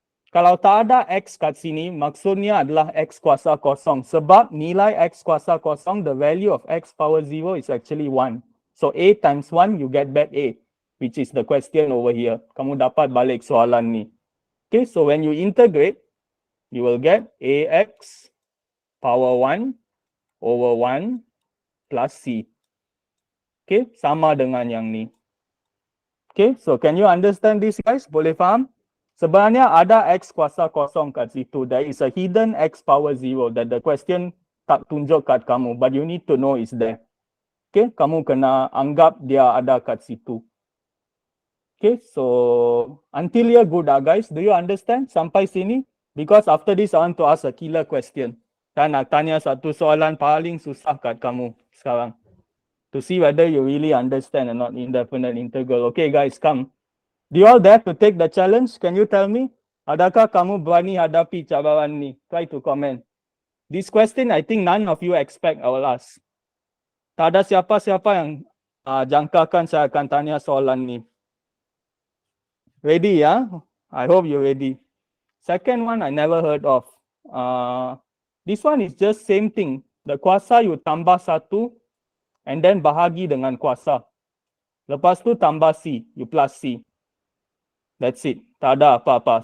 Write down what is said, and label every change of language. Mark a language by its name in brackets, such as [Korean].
[Malay] Kalau tak ada X kat sini, maksudnya adalah X kuasa kosong. Sebab nilai X kuasa kosong, [English] the value of X power 0 is actually 1. So A times 1, you get back A, which is the question over here. [Malay] Kamu dapat balik soalan ni. [English] Okay, so when you integrate, you will get AX power 1 over 1 plus C. [Malay] Okay, sama dengan yang ni. [English] Okay, so can you understand this, guys? [Malay] Boleh faham? Sebenarnya ada X kuasa kosong kat situ. [English] There is a hidden X power 0 that the question [Malay] tak tunjuk kat kamu. [English] But you need to know is there. [Malay] Okay, kamu kena anggap dia ada kat situ. [English] Okay, so until here good guys. Do you understand [Malay] sampai sini? [English] Because after this I want to ask a killer question. [Malay] Saya nak tanya satu soalan paling susah kat kamu sekarang. [English] To see whether you really understand or not indefinite integral. Okay guys, come. Do you all dare to take the challenge? Can you tell me? [Malay] Adakah kamu berani hadapi cabaran ni? [English] Try to comment. This question I think none of you expect I will ask. [Malay] Tak ada siapa-siapa yang jangkakan saya akan tanya soalan ni. [English] Ready ya? I hope you ready. Second one I never heard of. This one is just same thing. The kuasa you [Malay] tambah satu [English] and then [Malay] bahagi dengan kuasa. Lepas tu tambah C, [English] you plus C. That's it. [Malay] Tak ada apa-apa.